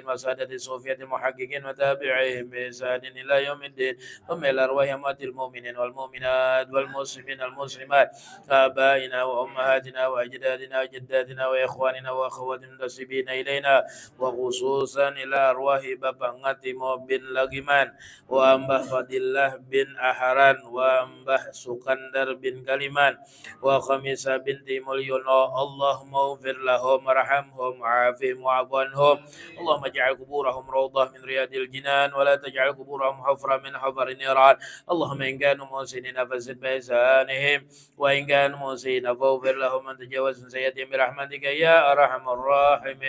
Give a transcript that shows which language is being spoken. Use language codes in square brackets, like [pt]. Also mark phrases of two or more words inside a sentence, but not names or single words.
[ar] وسادة الصوفية المحققين وتابعيهم بإحسان إلى يوم الدين، ثم إلى أرواح أموات المؤمنين والمؤمنات والمسلمين والمسلمات، آبائنا وأمهاتنا وأجدادنا وجداتنا وإخواننا وأخوات المنتسبين إلينا، وخصوصا إلى أرواح Bapak Ngatimo bin Lagiman, wa Mbah Fadillah bin Aharan, wa Mbah Sukandar bin Kaliman, wa Khamisa binti Mulyono. اللهم اغفر لهم وارحمهم وعافهم واعف عنهم. اللهم اجعل قبورهم روضة من رياض الجنان، ولا تجعل قبورهم حفرة من حفر النيران. اللهم إن كانوا محسنين فزد بإحسانهم، وإن كانوا مسيئين فاغفر لهم وأن تجاوز عن سيئاتهم برحمتك يا أرحم الراحمين.